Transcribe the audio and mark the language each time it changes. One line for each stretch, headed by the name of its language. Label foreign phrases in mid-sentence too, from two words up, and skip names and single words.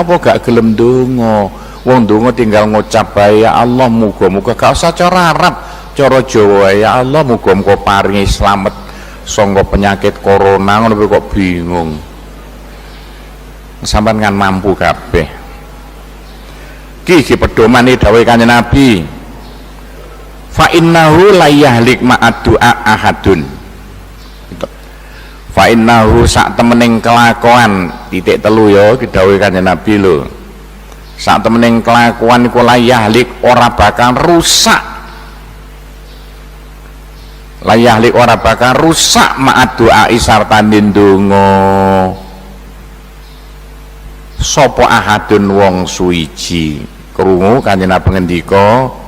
Javanese: apa gak gelem ndonga wong ndonga tinggal ngucap bae ya Allah muga-muga gak usah cara Arab cara Jawa ya Allah muga-muga paringi slamet sangka penyakit corona ngono kok bingung sampean kan mampu kabeh iki pedomane dawuh Kanjeng Nabi
Arabic: فإنه لا يهلك مع الدعاء أحد فإنه
Javanese: sak temening kelakuan titik telu ya dawuh Kanjeng Nabi lho sak temening kelakuan iku
Arabic: لا يهلك
Javanese: ora bakal rusak layahlik ora bakal rusak
Arabic: مع الدعاء
Javanese: sartane ndonga sapa ahadun wong suwiji krungu Kanjeng Nabi ngendika